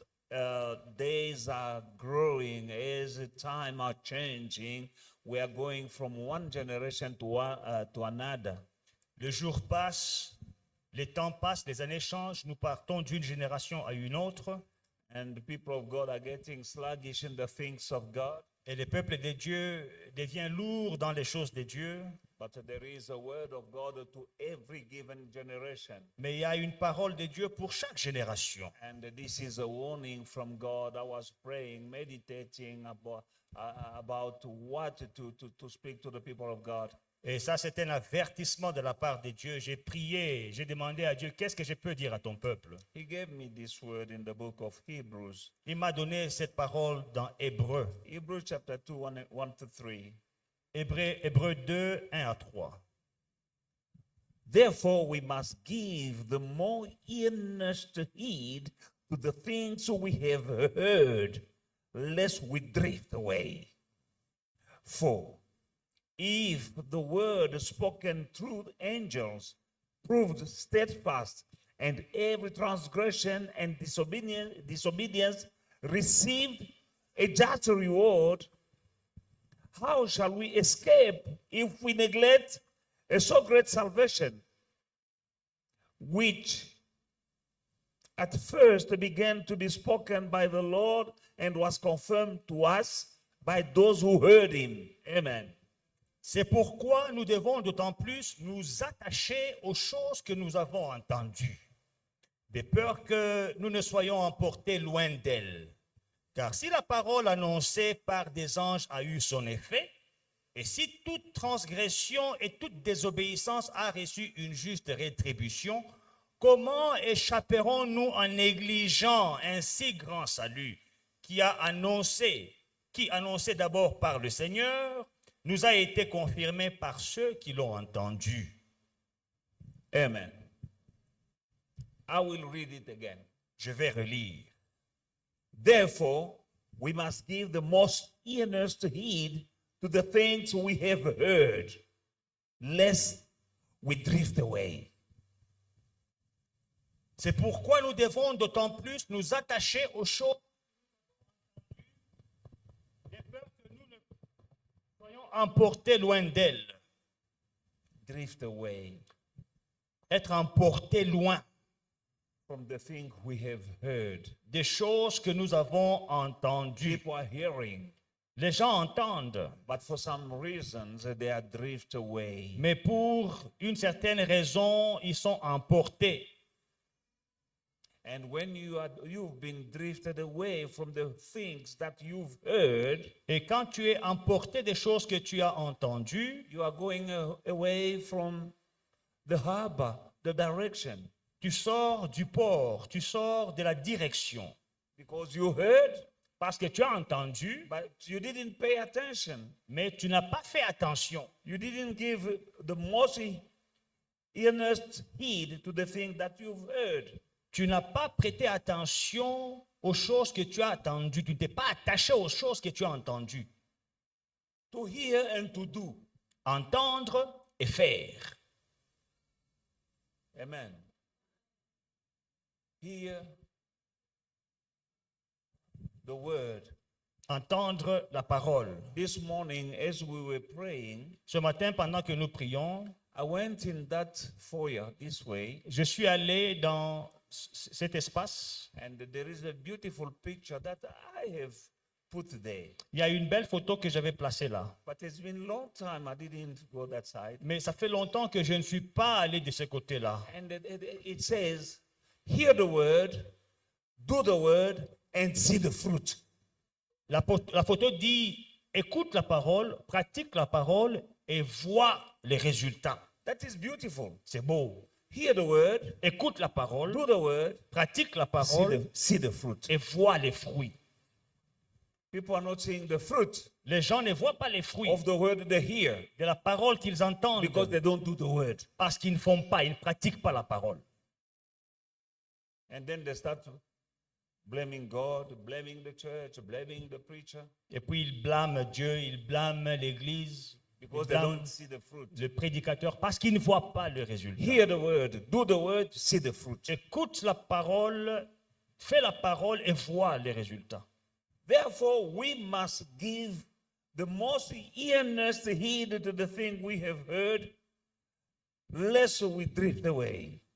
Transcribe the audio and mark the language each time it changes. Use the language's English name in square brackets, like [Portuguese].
[English] As days are growing, as time are changing, we are going from one generation to another. [French] Le jour passe, les temps passent, les années changent, nous partons d'une génération à une autre. [English] And the people of God are getting sluggish in the things of God. [French] Et le peuple de Dieu devient lourd dans les choses de Dieu. [English] But there is a word of God to every given generation. [French] Mais il y a une parole de Dieu pour chaque génération. [English] And this is a warning from God. I was praying, meditating about what to speak to the people of God. [French] Et ça, c'est un avertissement de la part de Dieu. J'ai prié, j'ai demandé à Dieu, qu'est-ce que je peux dire à ton peuple? [English] He gave me this word in the book of Hebrews. [French] Il m'a donné cette parole dans Hébreux. [English] Hebrews chapter 2, 1 to 3. [French] Hébreux 2, 1 à 3. [English] Therefore, we must give the more earnest heed to the things we have heard, lest we drift away. For if the word spoken through angels proved steadfast, and every transgression and disobedience received a just reward, how shall we escape if we neglect a so great salvation, which at first began to be spoken by the Lord and was confirmed to us by those who heard him? Amen. [French] C'est pourquoi nous devons d'autant plus nous attacher aux choses que nous avons entendues, de peur que nous ne soyons emportés loin d'elles. Car si la parole annoncée par des anges a eu son effet, et si toute transgression et toute désobéissance a reçu une juste rétribution, comment échapperons-nous en négligeant un si grand salut qui annoncé d'abord par le Seigneur, nous a été confirmé par ceux qui l'ont entendu? [English] Amen. I will read it again. [French] Je vais relire. [English] Therefore, we must give the most earnest heed to the things we have heard, lest we drift away. [French] C'est pourquoi nous devons d'autant plus nous attacher aux choses de peur que nous ne soyons emportés loin d'elles. [English] Drift away [French] Être emportés loin [English] from the thing we have heard. [French] des choses que nous avons entendues. [English] People are hearing, [French] Les gens entendent, [English] but for some reasons they are drift away. [French] mais pour une certaine raison, ils sont emportés. [English] And when you've been drifted away from the things that you've heard, [French] Et quand tu es emporté des choses que tu as entendues, [English] you are going away from the harbor, the direction. [French] tu sors du port, tu sors de la direction. [English] Because you heard, [French] Parce que tu as entendu, [English] but you didn't pay attention. [French] mais tu n'as pas fait attention. [English] You didn't give the most earnest heed to the thing that you've heard. [French] Tu n'as pas prêté attention aux choses que tu as entendues. Tu ne t'es pas attaché aux choses que tu as entendues. [English] To hear and to do. [French] Entendre et faire. [English] Amen. Hear the word. [French] Entendre la parole. [English] This morning, as we were praying, [French] Ce matin, pendant que nous prions, [English] I went in that foyer this way, [French] je suis allé dans cet espace. [English] and there is a beautiful picture that I have put there. [French] Il y a une belle photo que j'avais placée là. [English] But it's been a long time I didn't go that side. [French] Mais ça fait longtemps que je ne suis pas allé de ce côté-là. [English] And it says, hear the word, do the word, and see the fruit. [French] La photo dit, écoute la parole, pratique la parole et vois les résultats. [English] That is beautiful. [French] C'est beau. [English] Hear the word, [French] Écoute la parole, [English] do the word, [French] pratique la parole [English] see the fruit. [French] et vois les fruits. [English] People are not seeing the fruit [French] Les gens ne voient pas les fruits [English] of the word they hear [French] de la parole qu'ils entendent [English] because they don't do the word. [French] parce qu'ils ne font pas, ils ne pratiquent pas la parole. [English] And then they start blaming God, blaming the church, blaming the preacher [French] Et puis ils blâment Dieu, ils blâment l'Église, ils [English] because they [French] blâment [English] don't see the fruit. [French] le prédicateur parce qu'ils ne voient pas le résultat. [English] Hear the word, do the word, see the fruit. [French] Écoute la parole, fais la parole et vois les résultats. [English] Therefore, we must give the most earnest heed to the thing we have heard, lest we drift away.